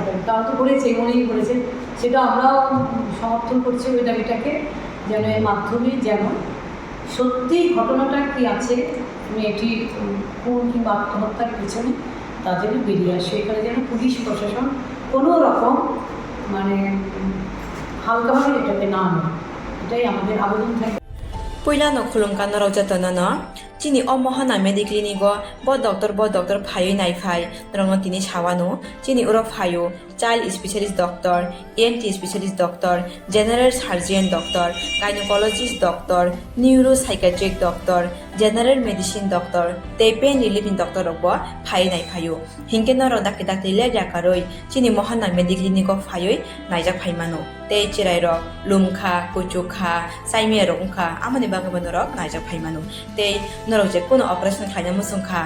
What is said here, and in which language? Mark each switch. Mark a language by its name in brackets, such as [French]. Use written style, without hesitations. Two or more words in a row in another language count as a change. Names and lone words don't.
[Bangla] আচ্ছা, তাও তো করেছে, উনিই করেছেন, সেটা আমরাও সমর্থন করছি ওই দাবিটাকে, যেন এর মাধ্যমে যেন সত্যি ঘটনাটা কি আছে, মেয়েটি খুন কিংবা আত্মহত্যার পিছনে তা যেন বেরিয়ে আসে। এখানে যেন পুলিশ প্রশাসন কোনো রকম মানে হালকাভাবে এটাকে না নেয়, এটাই আমাদের আবেদন থাকে। [Kok Borok] Puilano khulungkan no rojatana no chini omohana mediclinigo bo doctor phayo nai phai rongno tini chawano chini uro phayo [English] child specialist doctor, ENT specialist doctor, general surgeon doctor, gynecologist doctor, neuropsychiatric doctor, general medicine doctor, [Kok Borok] tei [English] pain relieving doctor [Kok Borok] rokbo phai nai phayo hingke no ro dakte le jakaroi chini mohana mediclinigo phayoi naijak phaimano tei chirai rok lumkha kuchukha saimia rok ungkha amani bagabano rok naijak phaimano tei norok [Bangla] je kono [Kok Borok] operation khaina musungkha